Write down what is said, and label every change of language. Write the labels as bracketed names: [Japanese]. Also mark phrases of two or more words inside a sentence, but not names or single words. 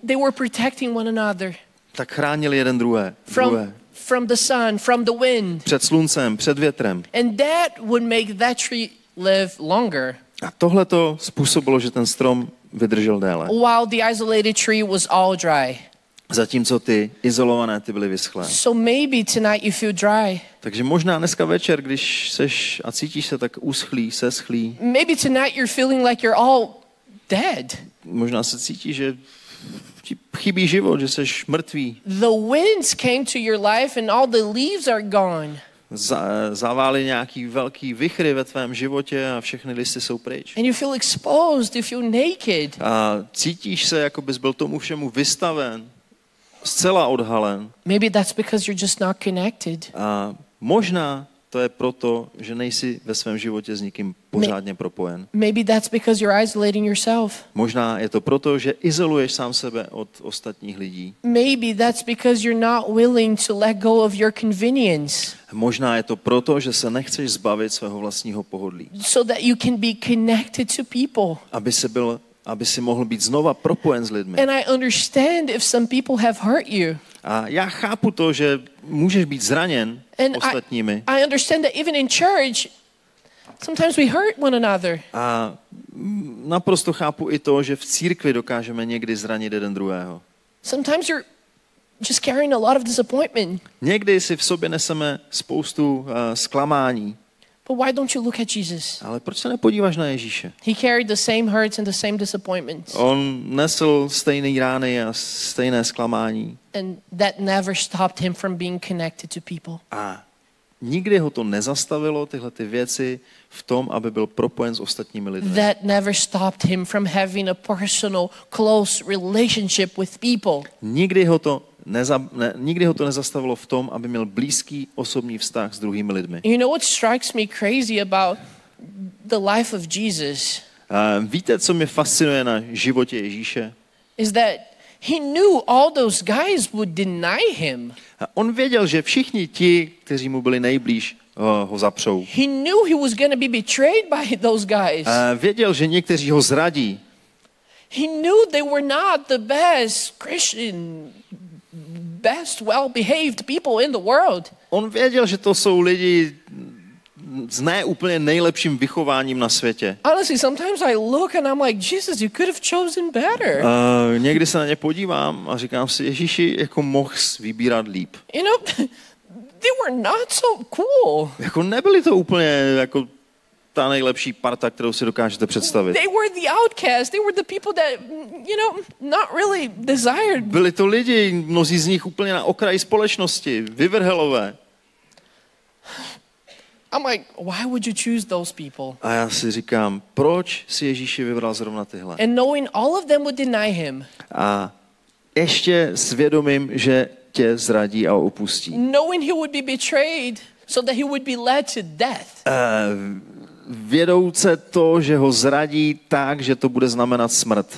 [English] They were protecting one another. [Czech] Tak chránili jeden druhé. [English] From the sun, from the wind. [Czech] Před sluncem, před větrem. [English] And that would make that tree live longer. [Czech] A tohle to způsobilo, že ten strom vydržel déle. [English] While the isolated tree was all dry. [Czech] Zatímco ty izolované ty byly vyschlé. [English] So maybe tonight you feel dry. [Czech] Takže možná dneska večer, když seš a cítíš se tak uschlý, seschlý. [English] Maybe tonight you're feeling like you're all dead. [Czech] Možná se cítíš, že ti chybí život, že seš mrtvý. [English] The winds came to your life and all the leaves are gone. [Czech] Zavály nějaký velký vichry ve tvém životě a všechny listy jsou pryč. [English] And you feel exposed, you feel naked. [Czech] A cítíš se, jako bys byl tomu všemu vystaven, zcela odhalen. [English] Maybe that's because you're just not connected. [Czech] A možná to je proto, že nejsi ve svém životě s nikým pořádně propojen. [English] Maybe that's because you're isolating yourself. [Czech] Možná je to proto, že izoluješ sám sebe od ostatních lidí. [English] Maybe that's because you're not willing to let go of your convenience. [Czech] Možná je to proto, že se nechceš zbavit svého vlastního pohodlí. [English] So that you can be connected to people. [Czech] Aby si mohl být znova propojen s lidmi. [English] And I understand if some people have hurt you. [Czech] A já chápu to, že můžeš být zraněn ostatními. [English] I understand that even in church, sometimes we hurt one another. [Czech] A naprosto chápu i to, že v církvi dokážeme někdy zranit jeden druhého. [English] Sometimes you're just carrying a lot of disappointment. [Czech] Někdy si v sobě neseme spoustu zklamání. [English] But why don't you look at Jesus? [Czech] Ale proč se nepodíváš na Ježíše? [English] He carried the same hurts and the same disappointments. [Czech] On nesl stejné rány a stejné zklamání. [English] And that never stopped him from being connected to people. [Czech] A nikdy ho to nezastavilo, tyhle ty věci, v tom, aby byl propojen s ostatními lidmi. [English] That never stopped him from having a personal, close relationship with people. [Czech] Nikdy ho to nezastavilo v tom, aby měl blízký osobní vztah s druhými lidmi. [English] You know what strikes me crazy about the life of Jesus? [Czech] Víte, co mě fascinuje na životě Ježíše? [English] Is that he knew all those guys would deny him. [Czech] On věděl, že všichni ti, kteří mu byli nejblíž, ho zapřou. [English] He knew he was going to be betrayed by those guys. [Czech] Věděl, že někteří ho zradí. [English] He knew they were not the best Christian, best well-behaved people in the world. [Czech] On věděl, že to jsou lidi s ne úplně nejlepším vychováním na světě. [English] Honestly, sometimes I look and I'm like, Jesus, you could have chosen better. [Czech] Někdy se na ně podívám a říkám si, Ježíši, jako mohl vybírat líp. [English] You know, they were not so cool. [Czech] Jako nebyli to úplně jako ta nejlepší parta, kterou si dokážete představit. [English] They were the outcasts. They were the people that, you know, not really desired. [Czech] Byli to lidi, mnozí z nich úplně na okraji společnosti, vyvrhelové. [English] I'm like, why would you choose those people? [Czech] A já si říkám, proč si Ježíši vybral zrovna tyhle? [English] And knowing all of them would deny him. [Czech] A ještě svědomím, že tě zradí a opustí. [English] Knowing he would be betrayed so that he would be led to death. [Czech] Vědouce to, že ho zradí tak, že to bude znamenat smrt.